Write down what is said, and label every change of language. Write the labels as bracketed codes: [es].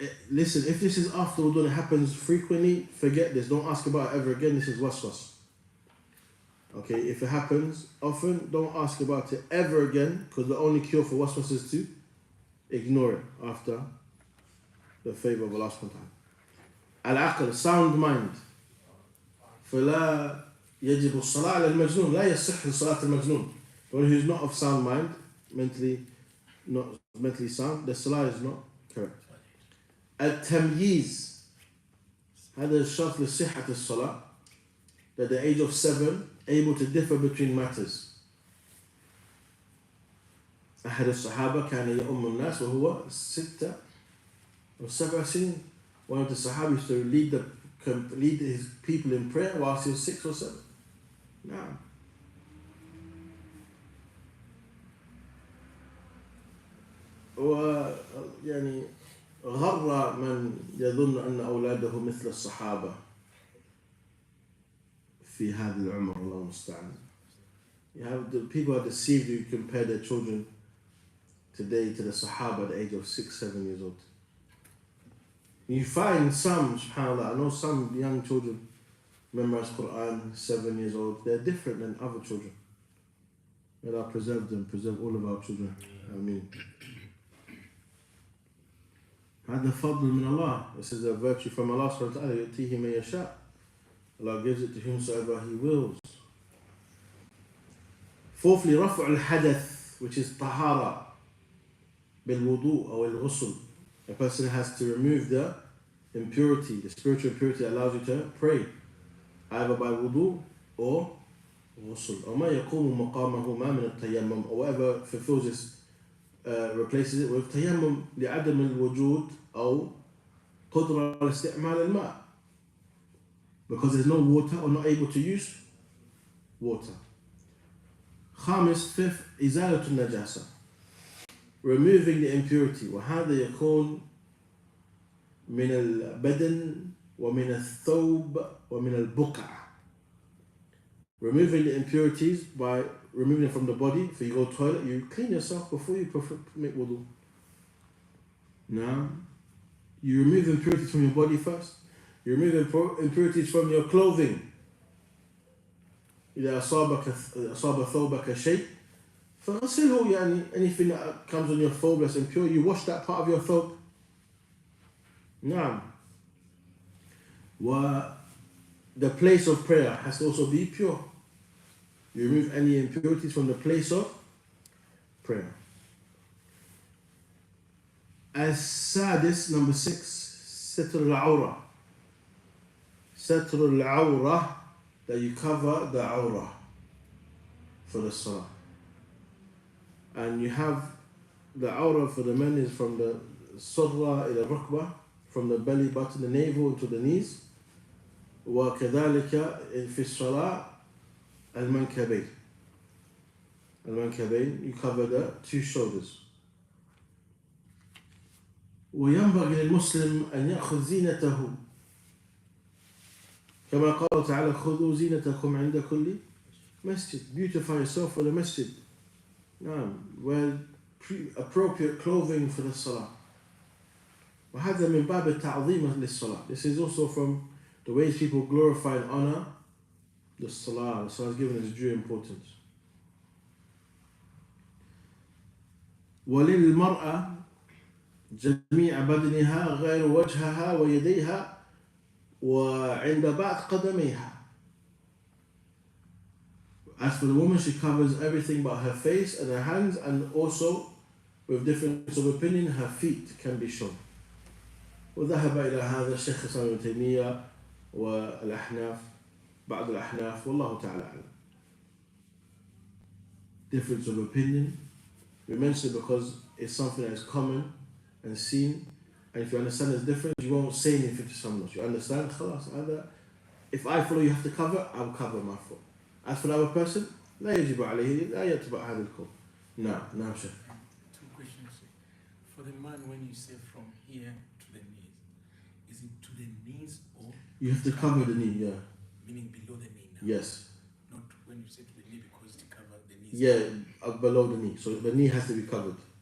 [en] Listen, if this is after wudu and it happens frequently, forget this. Don't ask about it ever again. This is waswas. Okay, if it happens often, don't ask about it ever again, because the only cure for waswas is to ignore it after the favor of Allah subhanahu wa ta'ala. Al-aql, sound mind. [ar] فلا يجب الصلاة على المجنون. لا يصح صلاة المجنون. [en] The one who's not of sound mind, not mentally sound, the salah is not correct. [ar] التمييز. هذا الشرط لصحة الصلاة. [en] At the age of 7, able to differ between matters. [ar] أحد الصحابة كان يؤم الناس وهو 6 أو 7 سنين. One of the Sahaba used to lead his people in prayer whilst he was 6 or 7. نعم. ويعني غر من يظن أن أولاده مثل الصحابة في هذا العمر. الله المستعان. [en] You have the people are deceived who compare their children today to the Sahaba at the age of 6, 7 years old. You find some, subhanAllah, I know some young children memorize Quran, 7 years old. They're different than other children. May Allah preserve them, preserve all of our children. Ameen. [ar] هذا فضل من Allah. [en] This is a virtue from Allah subhanahu wa ta'ala. [ar] يؤتيه من يشاء. [en] Allah gives it to whomsoever He wills. [ar] Fourthly, رفع الحدث, [en] which is [ar] طهارة بالوضوء أو الغسل. [en] A person has to remove the impurity, the spiritual impurity that allows you to pray, either by wudu or ghusl. [ar] وما يقوم مقامهما من التيمم, [en] or whatever fulfills this, replaces it with [ar] تيمم لعدم الوجود أو قدرة على استعمال الماء, [en] because there's no water or not able to use water. Fifth, [ar] إزالة النجاسة, [en] removing the impurity. [ar] وهذا يكون من البدن ومن الثوب ومن البقع. [en] Removing the impurities by removing it from the body. If you go to the toilet, you clean yourself before you make wudu. Now, you remove impurities from your body first. You remove impurities from your clothing. [ar] إذا أصاب ثوبك شيء فغسله. [en] يعني anything that comes on your thawb that's impure, you wash that part of your thawb. [ar] نعم. [en] The place of prayer has to also be pure. You remove any impurities from the place of prayer. As-sadis, number 6, [ar] ستر العورة. ستر العورة, [en] that you cover the awrah for the salah. And you have the awrah for the men is from the surra ila rukbah, from the belly button, the navel to the knees. [ar] وكذلك في الصلاة المنكبين. [en] المنكبين, you cover the 2 shoulders. [ar] وينبغي للمسلم أن يأخذ زينته كما قال تعالى خذوا زينتكم عند كل مسجد. [en] Beautify yourself for the masjid. Wear appropriate clothing for the salah. [ar] وهذا من باب التعظيم للصلاة. [en] This is also from the ways people glorify and honor the salah. The salah is given its due importance. [ar] وللمرأة جميع بدنها غير وجهها ويديها وعند بعض قدميها. [en] As for the woman, she covers everything but her face and her hands, and also, with difference of opinion, her feet can be shown. [ar] وذهب إلى هذا الشيخ الإسلام ابن تيمية والأحناف, بعض الأحناف, والله تعالى أعلم. [en] Difference of opinion. We mention it because it's something that is common and seen, and if you understand this difference, you won't say anything to someone else. You understand? خلاص, if I follow you have to cover, I'll cover my foot. As for the other person, [ar] لا يجب عليه لا يتبع هذا الكون. نعم شيخ. [en] 2 questions. For the man, when you say from here to the knees, is it to the knees or You have to cover the knee, yeah. meaning below the knee now? Yes. Not when you say to the knee because to cover the knees. Yeah, below the knee. So the knee has to be covered.